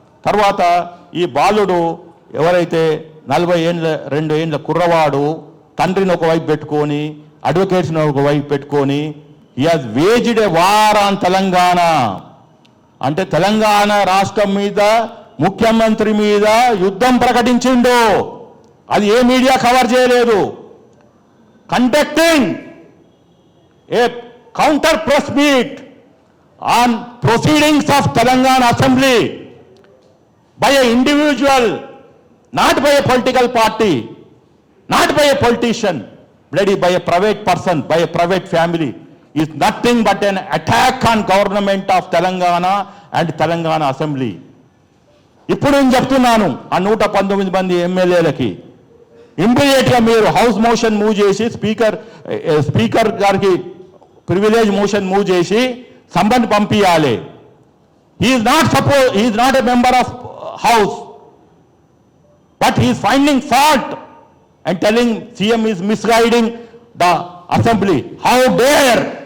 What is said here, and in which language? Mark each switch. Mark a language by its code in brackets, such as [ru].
[te] తర్వాత ఈ బాలుడు ఎవరైతే 42 ఏళ్ళ కుర్రవాడు తండ్రిని ఒకవైపు పెట్టుకొని అడ్వకేట్స్ని ఒకవైపు పెట్టుకొని [en] He has waged a war on Telangana. [te] అంటే తెలంగాణ రాష్ట్రం మీద ముఖ్యమంత్రి మీద యుద్ధం ప్రకటించిండు. అది ఏ మీడియా కవర్ చేయలేదు. [en] Conducting a counter press meet on proceedings of Telangana Assembly by an individual, not by a political party, not by a politician, bloody by a private person, by a private family, is nothing but an attack on government of Telangana and Telangana Assembly. [te] ఇప్పుడు నేను చెప్తున్నాను ఆ 119 మంది ఎమ్మెల్యేలకి, ఇమ్మీడియట్గా మీరు house motion move చేసి speaker గారికి ప్రివిలేజ్ మోషన్ మూవ్ చేసి సంబంధ్ పంపించాలి. [en] He is not a member of house, but he is finding fault and telling CM is misguiding the assembly. How dare!